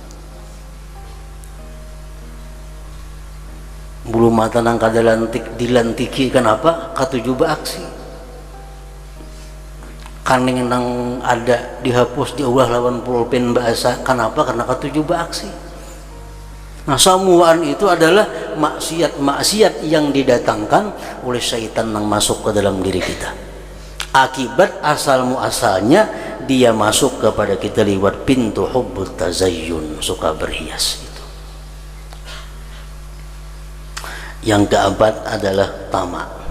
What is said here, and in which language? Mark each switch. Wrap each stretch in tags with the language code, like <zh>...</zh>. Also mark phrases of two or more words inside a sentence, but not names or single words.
<bjn>Bulu mata nang kada lantik dilantiki, kenapa? Katuju beraksi. Kaning nang ada dihapus diulah lawan pulpen bahasa, kenapa? Karena katuju beraksi. Nah,</bjn> <id>samuan itu adalah maksiat-maksiat yang didatangkan oleh syaitan yang masuk ke dalam diri kita. Akibat asal muasalnya dia masuk kepada kita lewat pintu</id> <ar>حب التزين,</ar> <id>suka berhias itu. Yang keempat adalah tamak.</id>